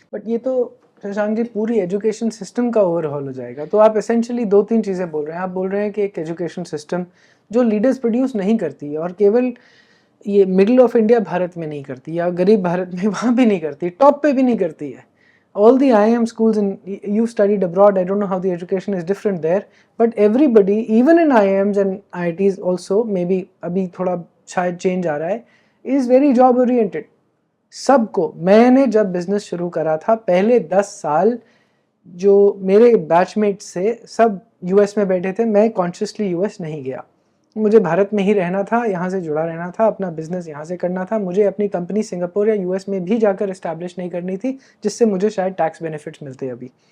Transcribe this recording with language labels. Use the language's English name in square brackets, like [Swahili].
[Hindi] But ये तो शशांक जी पूरी एजुकेशन सिस्टम का ओवरहॉल हो जाएगा। तो आप एसेंशियली 2-3 चीज़ें बोल रहे हैं। आप बोल रहे हैं कि एक एजुकेशन सिस्टम जो लीडर्स प्रोड्यूस नहीं करती है, और केवल ये मिडिल ऑफ इंडिया भारत में नहीं करती, या गरीब भारत में वहाँ भी नहीं करती, टॉप पे भी नहीं करती है। [English] All the IIM schools, and you studied abroad, I don't know how the education is different there, but everybody, even in IIMs and IITs also, maybe [Hindi] अभी थोड़ा शायद चेंज आ रहा है, [English] is very job oriented. [Hindi] सबको, मैंने जब business शुरू करा था पहले 10 साल जो मेरे बैचमेट्स से सब यूएस में बैठे थे, मैं कॉन्शियसली यूएस नहीं गया। मुझे भारत में ही रहना था, यहाँ से जुड़ा रहना था, अपना बिजनेस यहाँ से करना था। मुझे अपनी कंपनी सिंगापुर या यूएस में भी जाकर इस्टेब्लिश नहीं करनी थी, जिससे मुझे शायद टैक्स बेनिफिट्स मिलते अभी।